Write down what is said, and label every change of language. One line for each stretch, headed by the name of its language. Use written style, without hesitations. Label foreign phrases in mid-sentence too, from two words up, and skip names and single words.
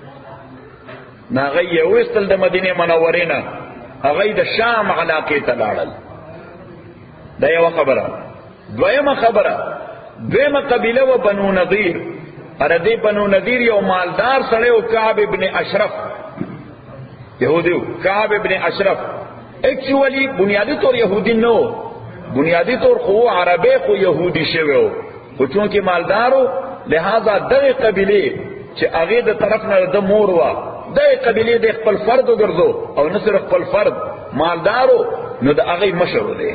Pashto: هغه یې وستل د مدینه منورې نه هغه د شام علاقې ته لاړل. دا یو خبره. دویمه خبره دویمه قبیله و بنو نذیر. اردی بنو نذیر یو مالدار سړی او کعب ابن اشرف یهودیو. کعب ابن اشرف ایکچولی بنیادی طور یهودی نو، بنیادی طور خو عربی خو یهودی شویو، خو چونکه مالدارو لہذا دغه قبیله چې هغه د طرف نه د مور وا دغه قبیله د خپل فرد وګرځو او نه صرف خپل فرد مالدارو نو د هغه مشر دی.